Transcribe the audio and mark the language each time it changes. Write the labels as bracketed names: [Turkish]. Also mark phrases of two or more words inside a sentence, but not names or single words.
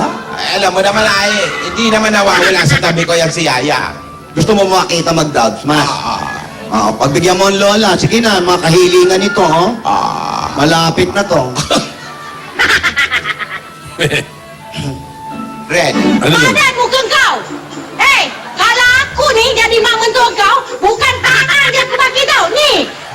[Filipino] Ay, alam mo naman ay, hindi naman nawawala sa tabi ko yan si Yaya. Gusto mo makita mag-dubs, mas? Ah, Pagbigyan mo ang lola, sige na, mga kahilingan ito, oh. ah. Malapit na to. Red. Ano yun? [Malay] Padan muka kau? Hei, kalau aku ni jadi mak mentua kau, bukan tangan yang aku bagi tau. Ni,